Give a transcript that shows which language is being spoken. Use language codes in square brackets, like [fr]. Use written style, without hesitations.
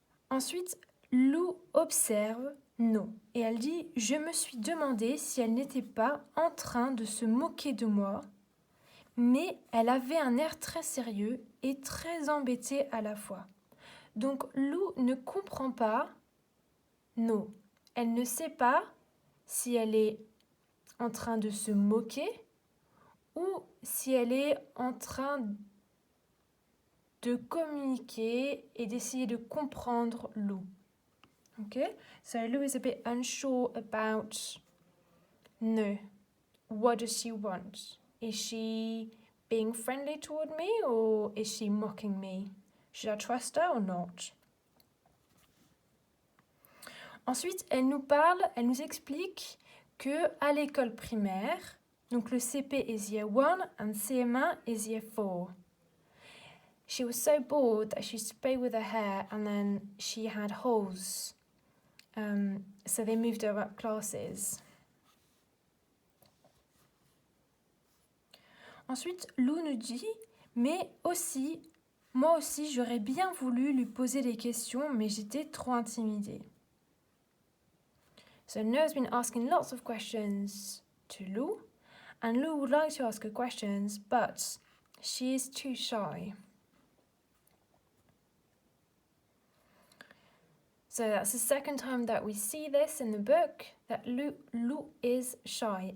[fr] Ensuite, Lou observe No et elle dit « Je me suis demandé si elle n'était pas en train de se moquer de moi, mais elle avait un air très sérieux et très embêté à la fois. » Donc Lou ne comprend pas No. Elle ne sait pas si elle est en train de se moquer ou si elle est en train de communiquer et d'essayer de comprendre Lou. [en] Okay, so Lou is a bit unsure about No. What does she want? Is she being friendly toward me or is she mocking me? Should I trust her or not? [fr] Ensuite, elle nous explique que à l'école primaire, donc le CP [en] is year 1 and CM1 is year 4. She was so bored that she used to play with her hair and then she had holes. So they moved her up classes. [fr] Ensuite, Lou nous dit, mais aussi, moi aussi, j'aurais bien voulu lui poser des questions, mais j'étais trop intimidée. [en] So No's been asking lots of questions to Lou, and Lou would like to ask her questions, but she is too shy. So that's the second time that we see this in the book, that Lou is shy.